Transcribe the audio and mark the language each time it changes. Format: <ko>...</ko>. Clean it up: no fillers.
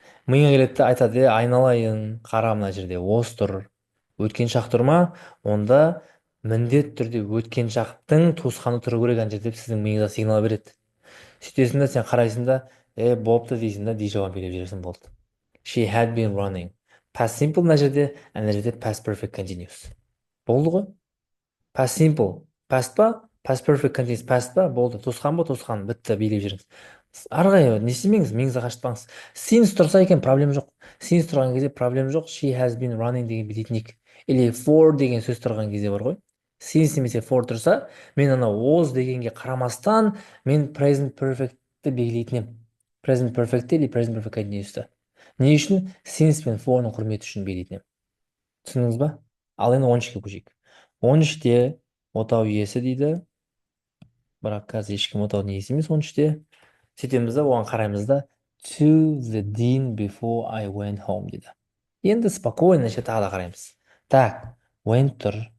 <kk>Миыңа келеді, айтады, айналайын, қара мына жерде was тұр. Өткен шақ тұр ма? Онда міндет түрде өткен шақтың туысқаны тұру керек ана жерде деп сіздің миыңызға сигнал береді. Сөйтесің да сен қарайсың да, болыпты дейсің да, жауап бере бересің, болды.</kk> <en>She had been running. Past simple</en> <kk>мына жерде, ана жерде</kk> <en>past perfect continuous.</en> <kk>Болды ғой?</kk> <en>Past simple, past па? Past perfect continuous past па?</en> <kk>Болды. Туысқан ба? Туысқан. Бітті, билеп жүріңіз. Арғай, не істемеңіз, миыңызға қашпаңыз. Since тұрса екен, проблем жоқ. Since тұрған кезде проблем жоқ.</kk> <en>She has been running</en> <kk>деген билейтінік. Или for деген сөз тұрған кезде бар ғой. Since немесе for тұрса, мен ана was дегенге қарамастан, мен present perfect'ті белгілейтін ем.</kk> <en>Present perfect'ті или present perfect continuous'ті.</en> <kk>Не үшін? Since мен for'ның құрметі үшін белгілейтін ем. Түсіндіңіз ба? Ал енді 13-ке көшейік. 13-те отау иесі дейді. Бірақ қазір ешкім отаудың иесі емес 13-те. Сөйтеміз да, оған қараймыз да.</kk> <en>To the dean before I went home дейді.</en> <kk>Енді спокойно тағы да қараймыз. Так, went тұр.</kk>